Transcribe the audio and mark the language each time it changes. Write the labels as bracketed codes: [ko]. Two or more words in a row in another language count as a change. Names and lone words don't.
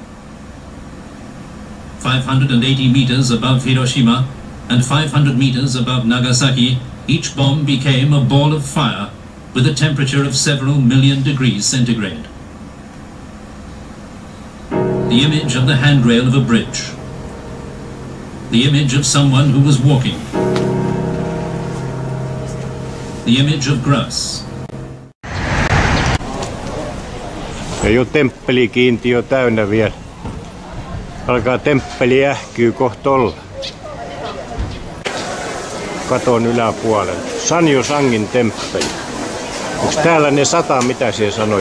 [en] 580 meters above Hiroshima and 500 meters above Nagasaki, each bomb became a ball of fire with a temperature of several million degrees centigrade. The image of the handrail of a bridge. The image of someone who was walking. The image of grass. [fi] Ei ole temppelikiintiö täynnä vielä. Alkaa temppeli ähkyy kohta olla. Katon yläpuolella. Sanjo Sangin temppeli. Onks täällä ne 100, mitä siellä sanoit?